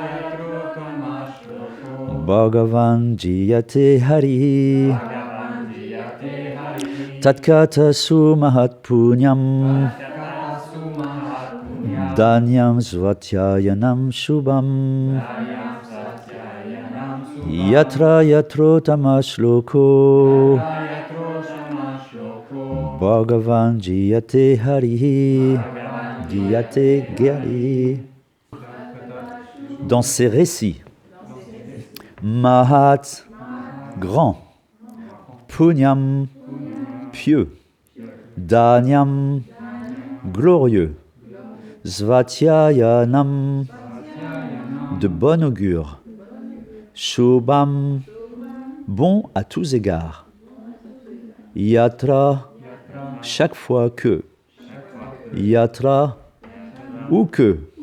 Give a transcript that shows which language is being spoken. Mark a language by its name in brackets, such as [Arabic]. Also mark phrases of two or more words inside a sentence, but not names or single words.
[Sanskrit] भगवान् गीयते हरिः तत्कथा सुमहत् पुण्यं धन्यं स्वस्त्ययनं शुभम् यत्र यत्र उत्तमश्लोको भगवान् गीयते हरिः गीयते हरिः. [French] Dans ces récits, Mahat, grand, Punyam, pieux, Danyam, glorieux, Svatyayanam, de bon augure, Shubham, bon à tous égards, Yatra, chaque fois que, Yatra, ou que,